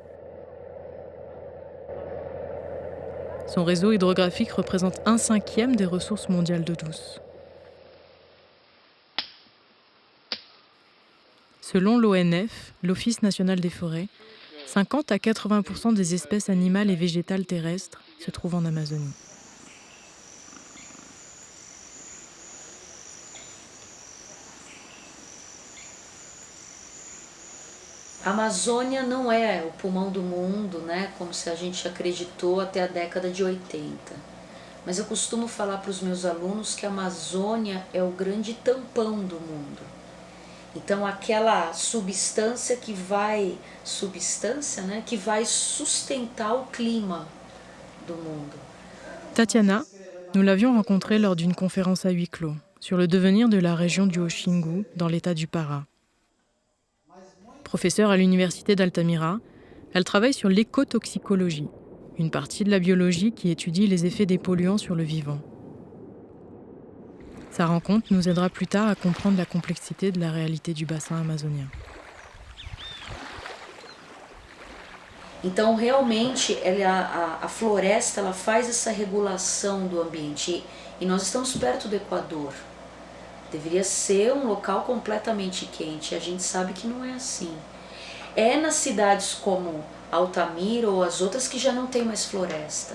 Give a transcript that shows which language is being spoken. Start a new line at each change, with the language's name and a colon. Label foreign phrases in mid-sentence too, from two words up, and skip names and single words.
French: Son réseau hydrographique représente 1/5 des ressources mondiales d'eau douce. Selon l'ONF, l'Office national des forêts, 50 à 80% des espèces animales et végétales terrestres se trouvent en Amazonie.
Portuguese: A Amazônia não é o pulmão do mundo, né, como se a gente acreditou até a década de 80. Mas eu costumo falar para os meus alunos que a Amazônia é o grande tampão do mundo. Então aquela substância, né, que vai sustentar o clima do mundo. Tatiana,
French: nous l'avions rencontrée lors d'une conférence à huis clos sur le devenir de la région du Haut-Xingu dans l'état du Pará. Professeure à l'université d'Altamira, elle travaille sur l'écotoxicologie, une partie de la biologie qui étudie les effets des polluants sur le vivant. Sa rencontre nous aidera plus tard à comprendre la complexité de la réalité du bassin amazonien.
Portuguese: Então, realmente, a floresta ela faz essa regulação do ambiente. E nós estamos perto do Equador. Deveria ser um local completamente quente. A gente sabe que não é assim. É nas cidades como Altamira ou as outras que já não tem mais floresta.